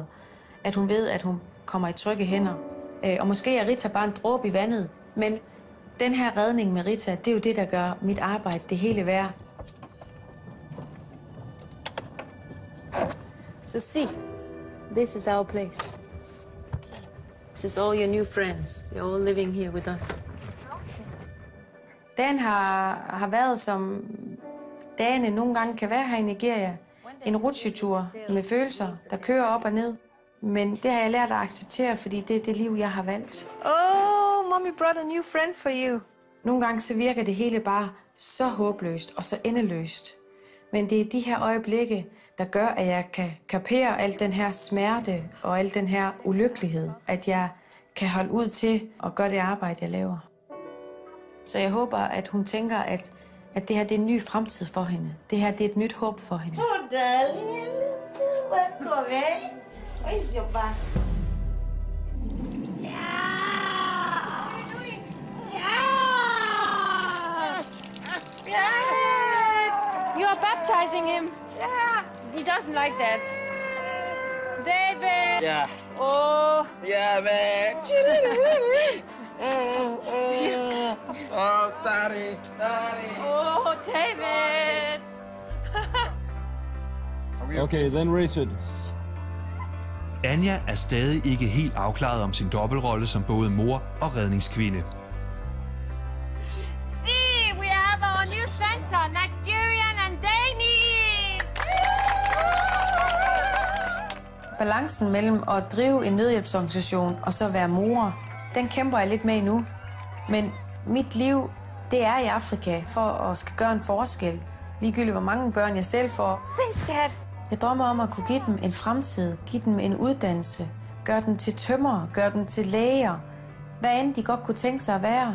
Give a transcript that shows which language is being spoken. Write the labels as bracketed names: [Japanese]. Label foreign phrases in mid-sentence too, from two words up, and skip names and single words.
[Danish] At hun ved, at hun kommer i trygge hænder. Og måske er Rita bare en dråbe i vandet. Men den her redning med Rita, det er jo det, der gør mit arbejde det hele værd. [English] So see, this is our place. This is all your new friends. You're all living here with us. [Danish] Dagen har været, som dagene nogle gange kan være her i Nigeria. En rutsjetur med følelser, der kører op og ned. Men det har jeg lært at acceptere, fordi det er det liv, jeg har valgt. [English] Oh, mommy brought a new friend for you. [Danish] Nogle gange så virker det hele bare så håbløst og så endeløst. Men det er de her øjeblikke, der gør, at jeg kan kapere al den her smerte og al den her ulykkelighed. At jeg kan holde ud til at gøre det arbejde, jeg laver. Så jeg håber, at hun tænker, at det her det er en ny fremtid for hende. Det her det er et nyt håb for hende. [English] Oh, darling. Welcome, eh? Where is your bag? You're baptizing him. Yeah. He doesn't like that. David. Yeah. Oh. Yeah, man. Oh, sorry. Oh, David. Okay, then raise it. [Danish] Anja er stadig ikke helt afklaret om sin dobbeltrolle som både mor og redningskvinde. [English] See, we have our new center, Nigerian and Danish. [Danish] Balancen mellem at drive en nødhjælpsorganisation og så være mor, den kæmper jeg lidt med nu. Men mit liv, det er i Afrika for at skal gøre en forskel. Ligegyldigt hvor mange børn jeg selv får. Se, skat! Jeg drømmer om at kunne give dem en fremtid, give dem en uddannelse, gøre dem til tømrere, gøre dem til læger, hvad end de godt kunne tænke sig at være.